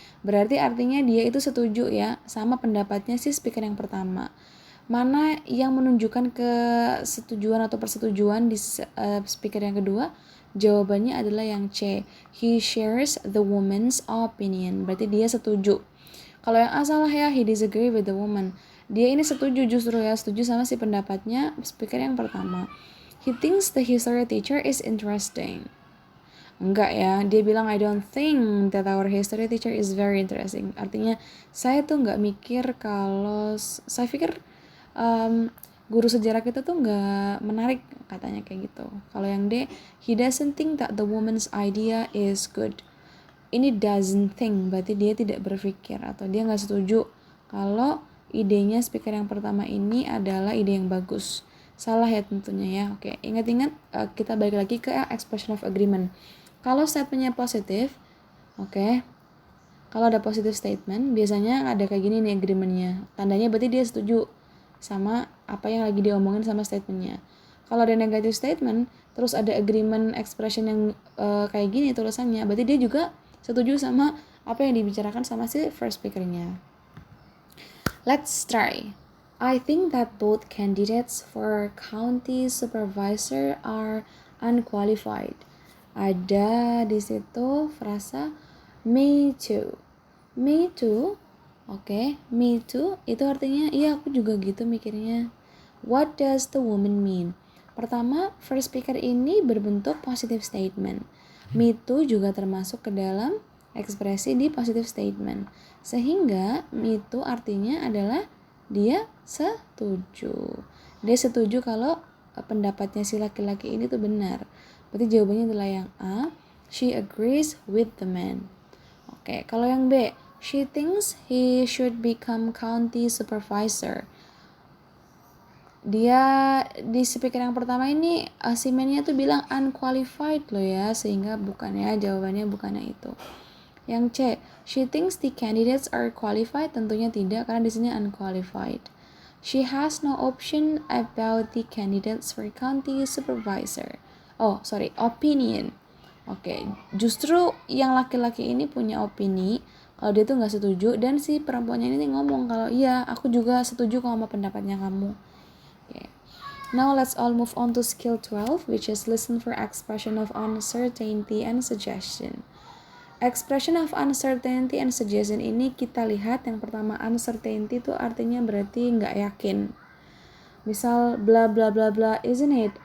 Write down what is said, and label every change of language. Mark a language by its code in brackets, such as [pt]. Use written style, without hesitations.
[id] Berarti artinya dia itu setuju ya sama pendapatnya si speaker yang pertama. Mana yang menunjukkan kesetujuan atau persetujuan di speaker yang kedua? Jawabannya adalah yang C. [en] He shares the woman's opinion. [id] Berarti dia setuju. Kalau yang A salah ya, [en] he disagree with the woman. [id] Dia ini setuju justru ya, setuju sama si pendapatnya speaker yang pertama. [en] He thinks the history teacher is interesting. [id] Enggak ya, dia bilang [en] I don't think that our history teacher is very interesting. [id] Artinya saya tuh nggak mikir kalau, saya pikir guru sejarah kita tuh nggak menarik, katanya kayak gitu. Kalau yang D, [en] he doesn't think that the woman's idea is good. [id] Ini doesn't think, berarti dia tidak berpikir atau dia nggak setuju kalau idenya speaker yang pertama ini adalah ide yang bagus. Salah ya tentunya ya. Oke, ingat-ingat kita balik lagi ke expression of agreement. Kalau statementnya positif, oke, kalau ada positive statement, biasanya ada kayak gini nih agreementnya. Tandanya berarti dia setuju sama apa yang lagi diomongin sama statementnya. Kalau ada negative statement, terus ada agreement expression yang kayak gini tulisannya, berarti dia juga setuju sama apa yang dibicarakan sama si first speaker-nya. [en] Let's try. I think that both candidates for county supervisor are unqualified. [id] Ada di situ frasa me too. Me too. Oke, me too itu artinya iya aku juga gitu mikirnya. [en] What does the woman mean? [id] Pertama, first speaker ini berbentuk positive statement. Me too juga termasuk ke dalam ekspresi di positive statement. Sehingga me too artinya adalah dia setuju. Dia setuju kalau pendapatnya si laki-laki ini tuh benar. Berarti jawabannya adalah yang A, [en] she agrees with the man. Oke, [id] kalau yang B, [en] she thinks he should become county supervisor. [id] Dia di speaker yang pertama ini si man-nya tuh bilang unqualified loh ya, sehingga bukannya jawabannya bukannya itu. Yang C, [en] she thinks the candidates are qualified, [id] tentunya tidak karena di sini unqualified. [en] She has no option about the candidates for county supervisor. Oh, sorry, opinion. [id] Oke, justru yang laki-laki ini punya opini kalau dia tuh nggak setuju, dan si perempuannya ini ngomong kalau iya aku juga setuju kalau sama pendapatnya kamu. Oke. [en] Now let's all move on to skill 12, which is listen for expression of uncertainty and suggestion. [id] Expression of uncertainty and suggestion ini kita lihat yang pertama, uncertainty itu artinya berarti nggak yakin. Misal bla bla bla bla, [en] isn't it?